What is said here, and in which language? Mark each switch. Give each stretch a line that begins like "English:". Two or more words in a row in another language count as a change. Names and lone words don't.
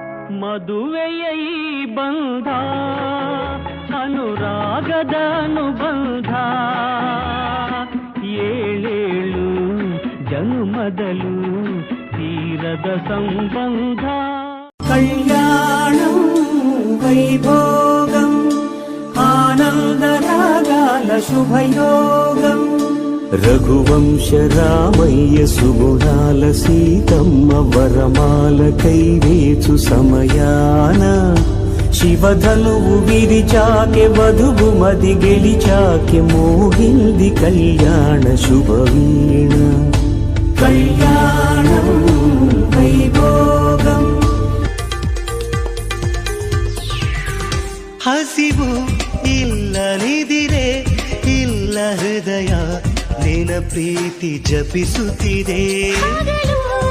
Kannada: ಮದುವೆಯ ಈ ಬಂಧ ಅನುರಾಗದ ಅನುಬಂಧ ಏಳೇಳು ಜನ್ಮದಲು ತೀರದ ಸಂಬಂಧ
Telugu: కళ్యాణం వైభోగం ఆనందరాగాల శుభయోగం రఘువంశ రామయ్య సుగుణాల సీతమ్మ వరమాల కైవేచు సమయాన శివధనువు విరిచాకె వధువు మది గెలిచాకె మోగింది కళ్యాణ శుభవీణ కళ్యాణం వైభోగం
Kannada: ಹಸಿವು ಇಲ್ಲನಿದಿರೆ ಇಲ್ಲ ಹೃದಯ ನಿನ ಪ್ರೀತಿ ಜಪಿಸುತ್ತಿದೆ.